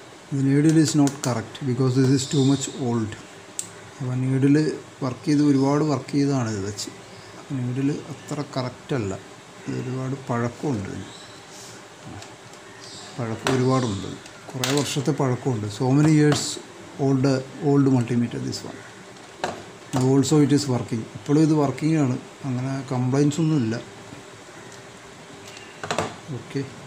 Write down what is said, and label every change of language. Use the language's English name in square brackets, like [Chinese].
[English] The needle is not correct because this is too much old. [Malayalam] അപ്പോൾ needle ഒരുപാട് work ചെയ്താണ് ഇത് വെച്ച്. നീഡിൽ അത്ര കറക്റ്റല്ല, ഇത് ഒരുപാട് പഴക്കമുണ്ട്. പഴക്കം ഒരുപാടുണ്ട്, കുറേ വർഷത്തെ പഴക്കമുണ്ട്. [English] So many years old multimeter this one. Now also it is working. [Malayalam] ഇപ്പോഴും ഇത് വർക്കിംഗ് ആണ്, അങ്ങനെ കംപ്ലൈൻസ് ഒന്നുമില്ല. ഓക്കെ.